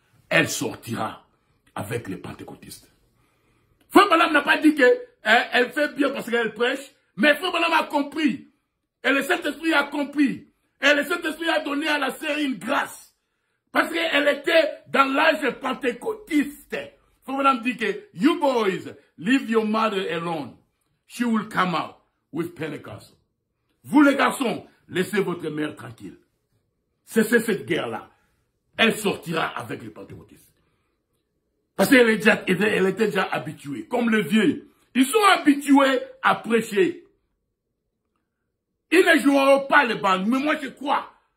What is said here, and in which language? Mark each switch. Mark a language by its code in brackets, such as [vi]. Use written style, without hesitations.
[fr] Elle sortira avec les pentecôtistes. Frère Branham n'a pas dit qu'elle fait bien parce qu'elle prêche, mais Frère Branham a compris. Et le Saint-Esprit a compris. Et le Saint-Esprit a donné à la sœur une grâce. Parce qu'elle était dans l'âge pentecôtiste. Frère Branham dit que, [en] you boys, leave your mother alone. She will come out with Pentecost. [fr] Vous les garçons, laissez votre mère tranquille. Cessez cette guerre-là. Elle sortira avec les pentecôtistes. Parce qu'elle était déjà habituée, comme les vieux. Ils sont habitués à prêcher. Ils ne joueront pas les bandes, mais moi je crois.